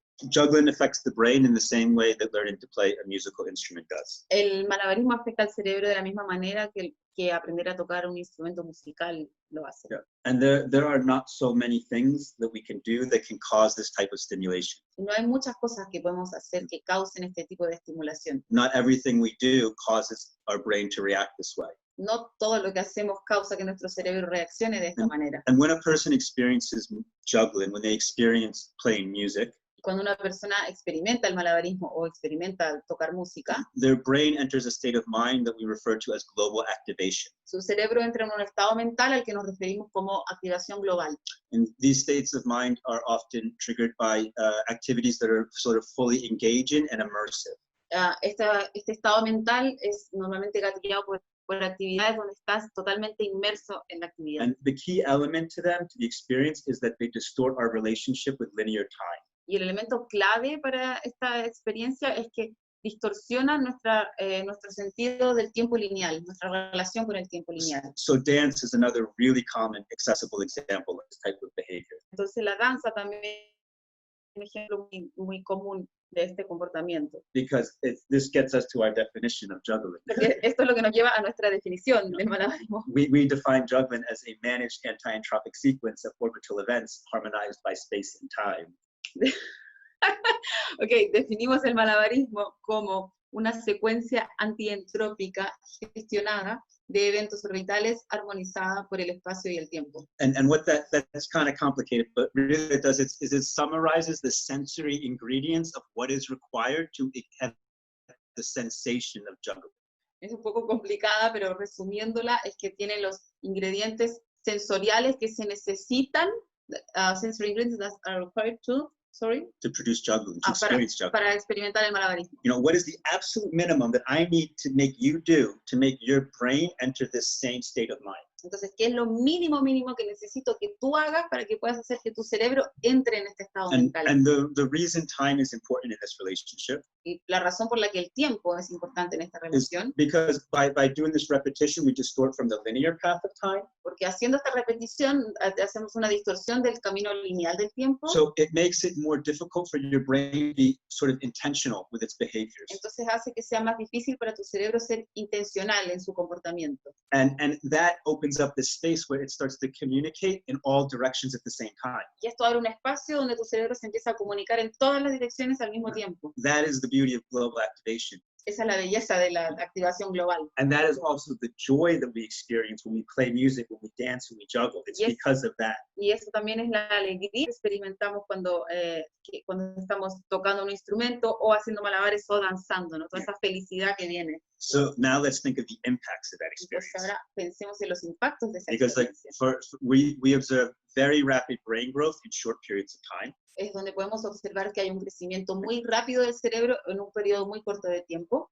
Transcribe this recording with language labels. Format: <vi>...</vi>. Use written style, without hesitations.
<en>Juggling affects the brain in the same way that learning to play a musical instrument does.</en> <es>El malabarismo afecta al cerebro de la misma manera que aprender a tocar un instrumento musical lo hace.</es> <en>Yeah. And there are not so many things that we can do that can cause this type of stimulation.</en> <es>No hay muchas cosas que podemos hacer que causen este tipo de estimulación.</es> <en>Not everything we do causes our brain to react this way.</en> <es>No todo lo que hacemos causa que nuestro cerebro reaccione de esta manera.</es> <en>And when a person experiences juggling, when they experience playing music,</en> <es>Cuando una persona experimenta el malabarismo o experimenta tocar música,</es> <en>their brain enters a state of mind that we refer to as global activation.</en> <es>su cerebro entra en un estado mental al que nos referimos como activación global.</es> <en>And these states of mind are often triggered by activities that are sort of fully engaging and immersive.</en> <es>Este estado mental es normalmente gatillado por actividades donde estás totalmente inmerso en la actividad.</es> <en>And the key element to them, to the experience, is that they distort our relationship with linear time.</en> <es>Y el elemento clave para esta experiencia es que distorsiona nuestro sentido del tiempo lineal, nuestra relación con el tiempo lineal.</es> <en>So dance is another really common, accessible example of this type of behavior.</en> <es>Entonces la danza también es un ejemplo muy común de este comportamiento.</es> <en>Because this gets us to our definition of juggling.</en> <es>Porque esto es lo que nos lleva a nuestra definición del malabarismo.</es> <en>We define juggling as a managed anti-entropic sequence of orbital events harmonized by space and time.</en> <es>Ok, definimos el malabarismo como una secuencia antientrópica gestionada de eventos orbitales armonizada por el espacio y el tiempo.</es> <en>And what that's kind of complicated, but really it does is it summarizes the sensory ingredients of what is required to have the sensation of juggling.</en> <es>Es un poco complicada, pero resumiéndola es que tiene los ingredientes sensoriales que se necesitan,</es> <en>sensory ingredients that are required to produce juggling, to experience juggling.</en> <es>Para experimentar el malabarismo.</es> <en>You know, what is the absolute minimum that I need to make you do to make your brain enter this same state of mind?</en> <es>Entonces, ¿qué es lo mínimo que necesito que tú hagas para que puedas hacer que tu cerebro entre en este estado mental?</es> <en>And the reason time is important in this relationship</en> <es>Y la razón por la que el tiempo es importante en esta</es> <en>is</en> <es>relación,</es> <en>because by doing this repetition, we distort from the linear path of time.</en> <es>porque haciendo esta repetición hacemos una distorsión del camino lineal del tiempo.</es> <en>So it makes it more difficult for your brain to be sort of intentional with its behaviors.</en> <es>Entonces hace que sea más difícil para tu cerebro ser intencional en su comportamiento.</es> <en>And that opens up this space where it starts to communicate in all directions at the same time.</en> <es>Y esto abre un espacio donde tu cerebro se empieza a comunicar en todas las direcciones al mismo tiempo.</es> <en>That is the beauty of global activation. Esa es la belleza de la activación global. And that is also the joy that we experience when we play music, when we dance, when we juggle. It's Yes. because of that.</en> <es>Y eso también es la alegría que experimentamos cuando estamos tocando un instrumento o haciendo malabares o danzando, ¿no? Toda esa felicidad que viene.</es> <en>So now let's think of the impacts of that</en> <es>Entonces</es> <en>experience.</en> <es>ahora pensemos en los impactos de esa</es> <en>Because like</en> <es>experiencia.</es> <en>we observe very rapid brain growth in short periods of time.</en> <es>Es donde podemos observar que hay un crecimiento muy rápido del cerebro en un periodo muy corto de tiempo,</es>